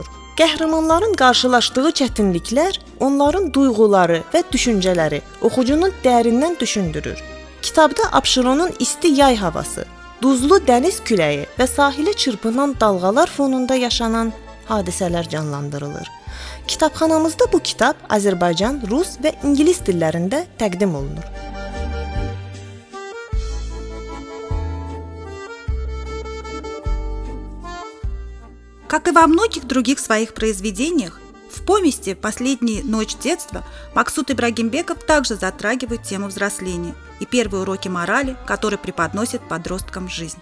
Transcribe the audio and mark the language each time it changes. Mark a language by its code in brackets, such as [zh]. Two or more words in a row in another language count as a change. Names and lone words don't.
[az] Qəhrəmanların qarşılaşdığı çətinliklər, onların duyğuları və düşüncələri oxucunu dərindən düşündürür. Kitabda Abşeronun isti yay havası, duzlu dəniz küləyi və sahilə çırpınan dalğalar fonunda yaşanan hadisələr canlandırılır. Kitabxanamızda bu kitab Azərbaycan, rus və ingilis dillərində təqdim olunur. [ru] Как и во многих других своих произведениях, в повести «Последняя ночь детства» Мaqsud Ибрагимбеков также затрагивает тему взросления и первые уроки морали, которые преподносит подросткам жизнь.